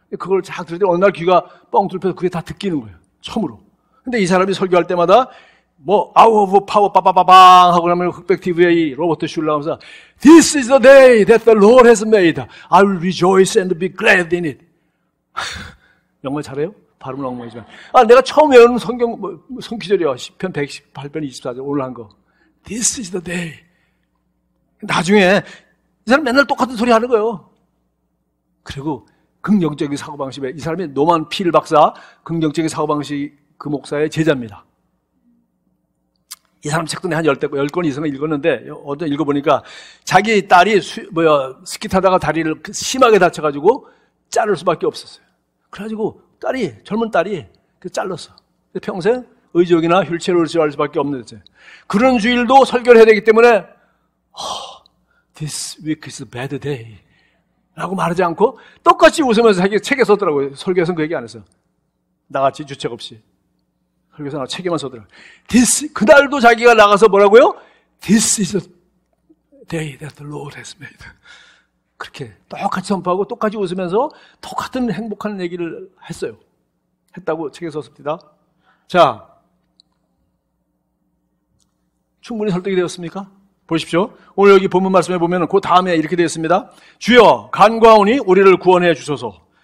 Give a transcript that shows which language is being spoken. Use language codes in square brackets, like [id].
[ko] 그걸 쫙 들을 때 어느 날 귀가 뻥 뚫려서 그게 다 듣기는 거예요. 처음으로. 근데 이 사람이 설교할 때마다 Hour of Power 빠바바방 하고 나면 흑백 TV에 이 로버트 슐러 하면서 [en] This is the day that the Lord has made. I will rejoice and be glad in it. [ko] 영어 잘해요? 발음은 엉망이지만. 내가 처음 외우는 성기절이야. 시편 118편 24절 오늘 한 거. [en] This is the day. [ko] 나중에 이 사람 맨날 똑같은 소리 하는 거예요. 그리고 긍정적인 사고방식에, 이 사람이 노만 필 박사, 긍정적인 사고방식 그 목사의 제자입니다. 이 사람 책도 내가 한 10권 이상을 읽었는데, 어제 읽어보니까 자기 딸이 스키 타다가 다리를 심하게 다쳐가지고 자를 수밖에 없었어요. 그래가지고 젊은 딸이 잘랐어. 평생 의족이나 휠체어를 의지할 수밖에 없는 거죠. 그런 주일도 설교를 해야 되기 때문에 [en] This week is a bad day [ko] 라고 말하지 않고 똑같이 웃으면서 자기 책에 썼더라고요. 설교에서는 그 얘기 안 했어요. 나같이 주책 없이. 설교에서 책에만 썼더라고요. 그날도 자기가 나가서 뭐라고요? [en] This is the day that the Lord has made. [ko] 그렇게 똑같이 선포하고 똑같이 웃으면서 똑같은 행복한 얘기를 했다고 책에 썼습니다. 자, 충분히 설득이 되었습니까? 보십시오. 오늘 여기 본문 말씀에 보면 그 다음에 이렇게 되어 있습니다. 주여 간과하오니 우리를 구원해 주소서.